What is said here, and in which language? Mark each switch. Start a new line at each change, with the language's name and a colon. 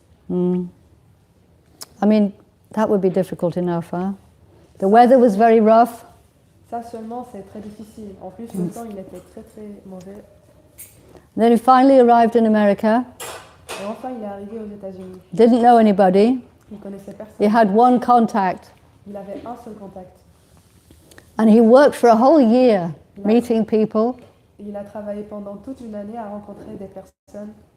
English: I mean, that would be difficult enough, huh? The weather was very rough.
French: Ça seulement, c'est très difficile. En plus, le temps, il était très très mauvais.
English: Then he finally arrived in America.
French: Et enfin, il est arrivé aux États-Unis.
English: Didn't know anybody.
French: Il connaissait personne.
English: He had one contact.
French: Il avait un seul contact.
English: And he worked for a whole year, meeting people,
French: Il a travaillé pendant toute une année à rencontrer des personnes,